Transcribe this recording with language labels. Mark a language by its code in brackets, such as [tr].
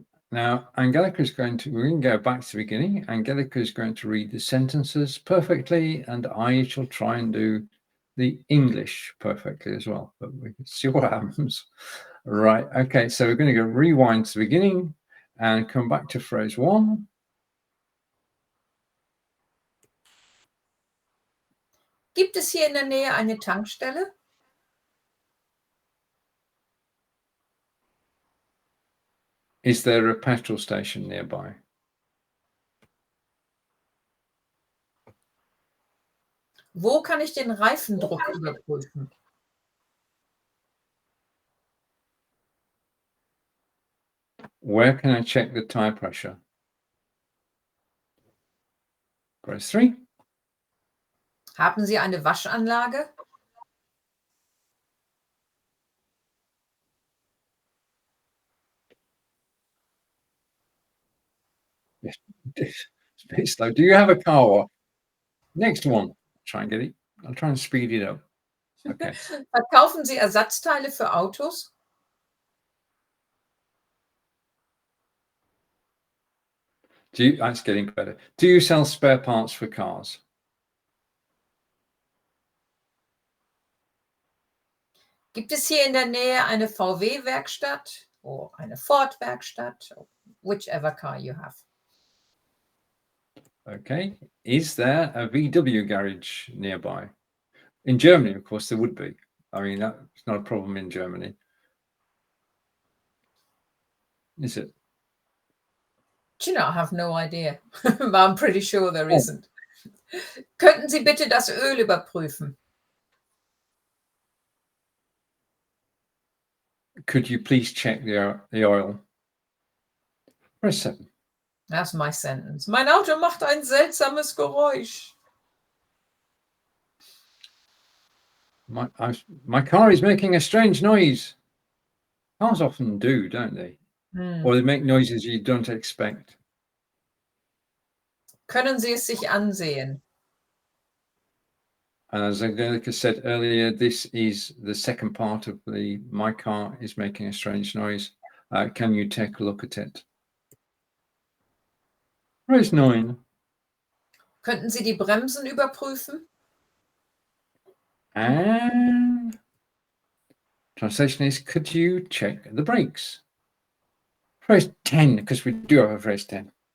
[en] Now Angelika is we're going to go back to the beginning. Angelika is going to read the sentences perfectly, and I shall try and do the English perfectly as well, but we can see what happens. Right. Okay. So we're going to go rewind to the beginning and come back to phrase 1. [de] Gibt es hier in der Nähe eine Tankstelle? [en] Is there a petrol station nearby? [de] Wo kann ich den Reifendruck überprüfen? [en] Where can I check the tire pressure? Phrase 3. [de] Haben Sie eine Waschanlage? [en] It's a bit slow. Do you have a car wash? Next one. Try and get it. I'll try and speed it up. Okay. [de] Verkaufen Sie Ersatzteile für Autos? [en] That's getting better. Do you sell spare parts for cars? [de] Gibt es hier in der Nähe eine VW-Werkstatt or eine Ford-Werkstatt? [en] Whichever car you have. Okay. Is there a VW garage nearby? In Germany, of course, there would be. I mean, that's not a problem in Germany. Is it? Do you know, I have no idea. But I'm pretty sure there isn't. [de] Könnten Sie bitte das Öl überprüfen? [en] Could you please check the oil? Press 7. That's my sentence. [de] Mein Auto macht ein seltsames Geräusch. [en] My car is making a strange noise. Cars often do, don't they? Or they make noises you don't expect. [de] Können Sie es sich ansehen? [en] And as Angelika said earlier, this is the second part of the my car is making a strange noise. Can you take a look at it? Phrase 9. [de] Könnten Sie die Bremsen überprüfen? [en] And translation is, could you check the brakes? Phrase 10, because we do have a phrase 10.